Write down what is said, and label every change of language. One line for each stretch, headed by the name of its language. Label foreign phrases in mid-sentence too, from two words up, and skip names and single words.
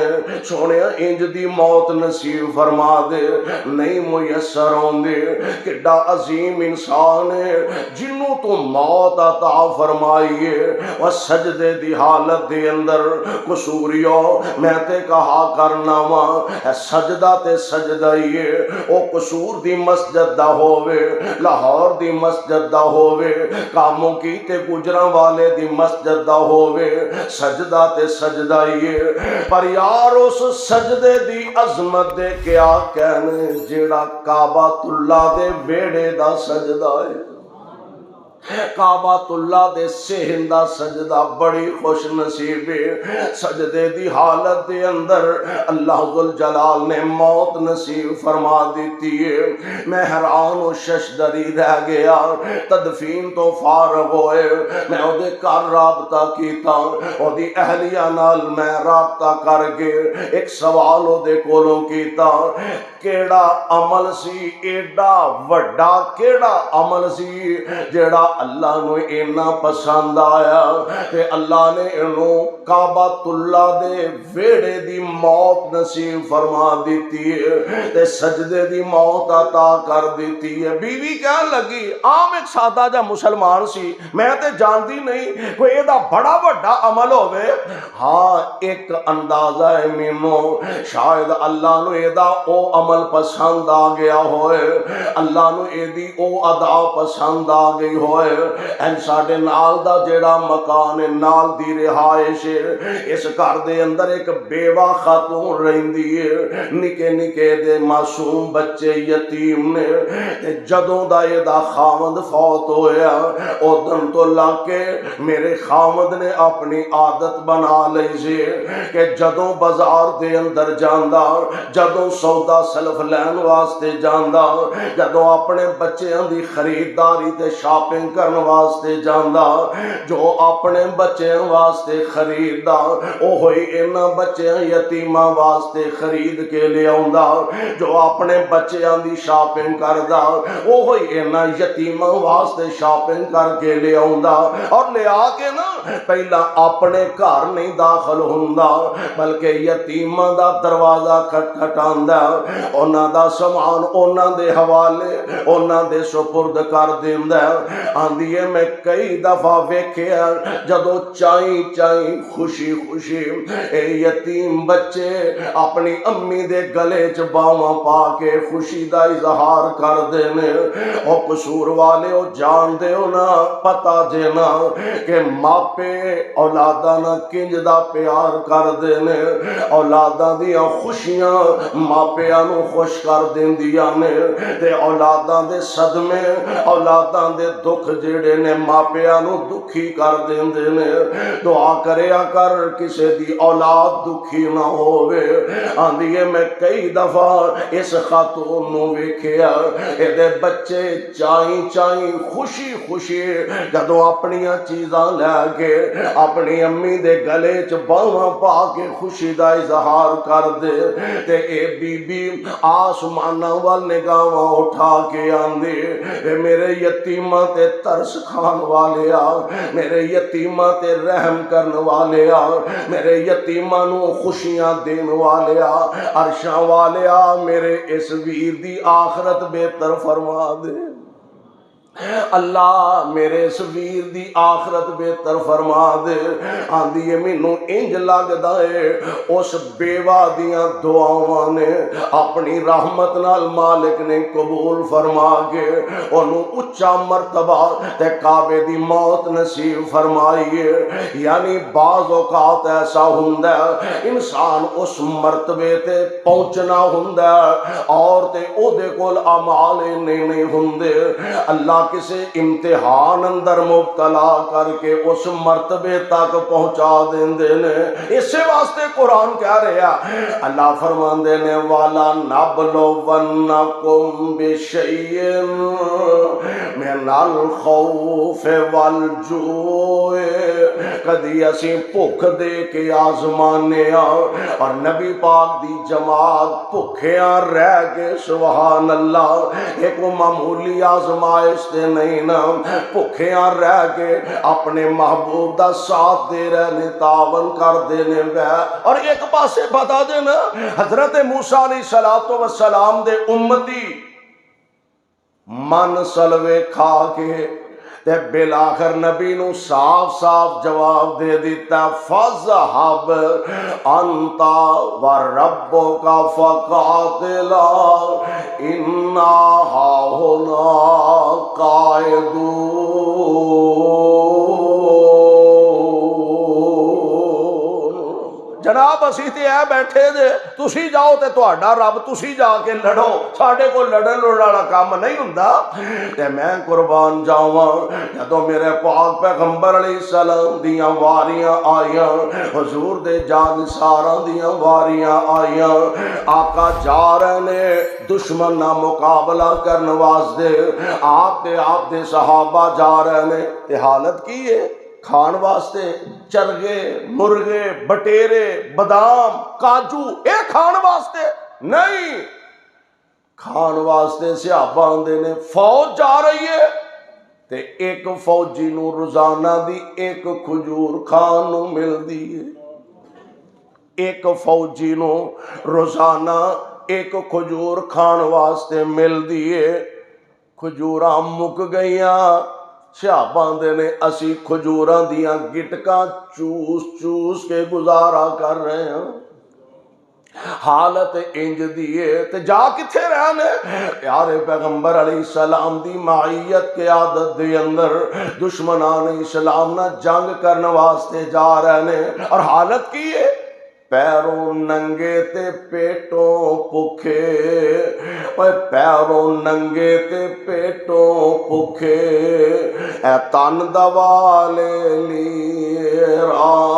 Punjabi: سونے انج دی موت نصیب فرما دے نہیں میسر ہوندے کڈا عظیم انسان ہے جنوں تو موت عطا فرمائیے اور سجدے دی حالت دے اندر قصوریوں میں تے کہا کرنا وا سجدہ تے سجدہ ہی او قصور دی مسجد دا ہووے لاہور دی مسجد دا ہووے کاموں کی تے گجراں والے دی مسجد دا ہووے سجدہ تے سجدہ ہی پر یار اس سجدے دی عظمت دے کیا کہنے جیڑا کعبۃ اللہ دے بیڑے دا سجدہ ہے کعبۃ اللہ دے صحن دا سجدہ بڑی خوش نصیب ہے سجدے دی حالت دے اندر اللہ ذوالجلال نے موت نصیب فرما دیتی ہے۔ میں حیران و ششدری رہ گیا تدفین تو فارغ ہوئے میں او دے کر رابطہ کیتا او دی اہلیہ نال میں رابطہ کر کے ایک سوال او دے کولوں کیتا کیڑا عمل سی ایڈا وڈا کیڑا عمل سی جیڑا اللہ نو اینا پسند آیا کہ اللہ نے انہوں کعبۃ اللہ دے ویڑے دی موت نصیب فرما دیتی ہے تے سجدے دی موت عطا کر دیتی ہے۔ بیوی کہنے لگی عام ایک سادہ جا مسلمان سی میں تے جاندی نہیں کوئی ایدہ بڑا بڑا عمل ہوئے ہاں ایک اندازہ ہے مینوں شاید اللہ نو ایدہ او عمل پسند آ گیا ہوئے اللہ نو ایدی او ادا پسند آ گئی ہوئے ہوئے ساڈے نال دا جیڑا مکان ہے نال دی رہائش ہے اس گھر دے اندر ایک بیوہ خاتون رہندی ہے نکے نکے دے معصوم بچے یتیم نے جدوں دا اے دا خاوند فوت ہویا اودن تو لا کے میرے خاوند نے اپنی عادت بنا لئی سی کہ جدوں بازار دے اندر جاندا جدوں سودا سلف لین واسطے جاندا جدوں اپنے بچیاں دی خریداری تے شاپنگ کرن واسطے جاندا جو اپنے بچیاں واسطے خریددا اوہی انہاں بچیاں یتیماں واسطے خرید کے لے آوندا جو اپنے بچیاں دی شاپنگ کردا اوہی انہاں یتیماں واسطے شاپنگ کر کے لے آوندا اور لے آ کے نا پہلا اپنے گھر نہیں داخل ہوندا بلکہ یتیماں دا دروازہ کھٹکھٹاندا انہاں دا سامان انہاں دے حوالے انہاں دے سپرد کر دیندا آندی ہے میں کئی دفعہ ویکھیا جدوں چائیں چائیں خوشی خوشی اے یتیم بچے اپنی امی دے گلے چ باواں پا کے خوشی دا اظہار کر دینے او قصور والے او جان دے ہو نا پتہ جے نا کہ ماپے اولاداں نہ کنج دا پیار کر دینے اولاداں دیاں خوشیاں ماپیاں نو خوش کر دیندیاں نے تے اولاداں دے صدمے اولاداں دے دکھ جڑے نے ماپیاں نو دکھی کر دیندے نے دعا کریا کر کسے دی اولاد دکھی نہ ہووے آندی ہے میں کئی دفعہ اس خاتون نو ویکھیا اے دے بچے چائیں چائیں خوشی خوشی جدوں اپنیاں چیزاں لے کے اپنی امی دے گلے چ باواں پا کے خوشی دا اظہار کر دے تے اے بی بی آسماناں وال نگاہاں اٹھا کے آندے اے میرے یتیماں تے ترس کھان والے آ میرے یتیماں تے رحم کرن والے آ میرے یتیماں نو خوشیاں دین والے آ عرشاں والے آ میرے اس ویر دی آخرت بہتر فرما دے اللہ میرے اس ویر دی آخرت بہتر فرما دے آندی ہے مینوں انج لگدا ہے اس بیوہ دیاں دعاواں نے اپنی رحمت نال مالک نے قبول فرما کے انہوں اچا مرتبہ تے کعبے دی موت نصیب فرمائی ہے یعنی بعض اوقات ایسا ہوندا ہے انسان اس مرتبے تے پہنچنا ہوندا ہے اور تے او دے کول اعمال نہیں ہوندے اللہ کسے امتحان اندر مبتلا کر کے اس مرتبے تک پہنچا دیندے نے اسے واسطے قرآن کہہ رہا اللہ فرماندے نے
Arabic: والا نبلونکم بشیء من الخوف والجوع
Punjabi: کدی اسی بھوک دے کے آزمانے اور نبی پاک دی جماعت بھوکیاں رہ کے
Arabic: سبحان اللہ
Punjabi: ایک معمولی آزمائش نہیں نا بھوکیاں رہ کے اپنے محبوب دا ساتھ دے رہنے تعاون کر دینے وے اور ایک پاسے بتا دینا حضرت موسیٰ
Arabic: علیہ السلام
Punjabi: دے امتی من سلوے کھا کے تے بالآخر نبی نو صاف صاف جواب دے دیتا
Arabic: فَذْهَبْ أَنْتَ وَرَبُّكَ فَقَاتِلَا إِنَّا هَاهُنَا
Punjabi: قَاعِدُونَ جناب اسی تے اے بیٹھے دے تسی جاؤ تے تہاڈا رب تسی جا کے لڑو ساڈے کو لڑن والا کام نہیں ہوندا تے میں قربان جاواں جدوں میرے پاک پیغمبر علیہ السلام دیاں واریاں آئیاں حضور دے جانثاراں دیاں واریاں آئیاں آقا جا رہے نے دشمن نہ مقابلہ کرن واسطے آپ دے صحابہ جا رہے نے تے حالت کی ہے کھان واسطے چرگے مرغے بٹیرے بادام کاجو اے کھان واسطے نہیں کھان واسطے صحابہ آندے نے فوج جا رہی ہے تے ایک فوجی نو روزانہ دی ایک کھجور کھان نو مل دی ہے ایک فوجی نو روزانہ ایک کھجور کھان واسطے مل دی ہے کھجوراں مک گئیاں صحابہ دے نے اسی کھجوراں دیاں گٹکاں چوس چوس کے گزارا کر رہے ہیں حالت انج دیے تے جا کتھے رہنے پیارے پیغمبر
Arabic: علیہ السلام
Punjabi: دی معیت کے عادت دے اندر دشمنان اسلام نہ جنگ کرنے واسطے جا رہنے اور حالت کی ہے پیروں ننگے تے پیٹوں پکھے پیروں ننگے تے پیٹوں پکھے اے تن دوالے لیرا